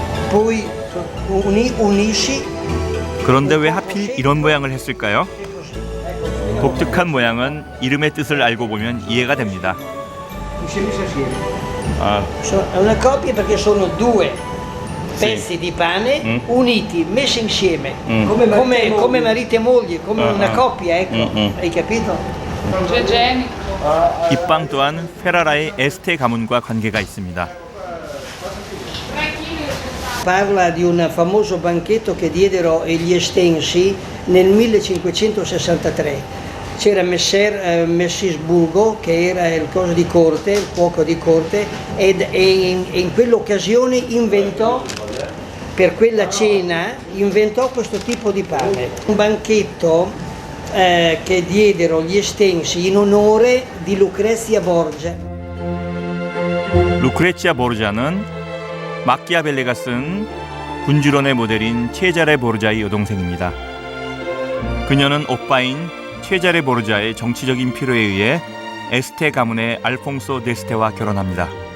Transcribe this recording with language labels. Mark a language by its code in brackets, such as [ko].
[it] Poi unisci. [ko] 그런데 왜 하필 이런 모양을 했을까요? 독특한 모양은 이름의 뜻을 알고 보면 이해가 됩니다. [it] È una coppia perché sono due pezzi di pane uniti, messi insieme, come marito e moglie, come una coppia, ecco. Hai capito? [ko] 이 빵 또한 페라라의 에스테 가문과 관계가 있습니다. [it] Parla di un famoso banchetto che diedero gli Estensi nel 1563. C'era Messisburgo che era il coso di corte, il cuoco di corte, e in quell'occasione inventò, per quella cena, inventò questo tipo di pane. Un banchetto che diedero gli Estensi in onore di Lucrezia Borgia. [ko] 루크레치아 보르자는 마키아벨리가 쓴 군주론의 모델인 체자레 보르자의 여동생입니다. 그녀는 오빠인 체자레 보르자의 정치적인 필요에 의해 에스테 가문의 알퐁소 데스테와 결혼합니다.